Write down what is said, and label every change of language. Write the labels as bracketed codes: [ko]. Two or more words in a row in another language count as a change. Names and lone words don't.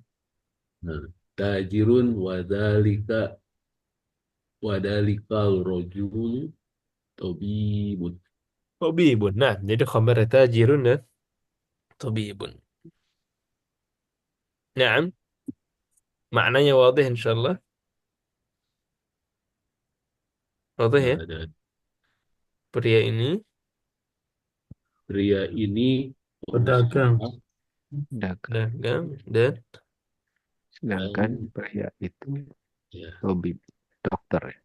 [ar] Nah, تاجر وذلك الرجل طبيب. tabibun. [id] Nah, jadi khabar tajirun dan tabibun. Nah, maknanya [ar] واضح إن شاء الله. [id] Wadih ya. Dan Pria ini pria ini pedagang, pengusaha Dagang. dagang dan Sedangkan dan pria itu ya, hobi dokter. Ya.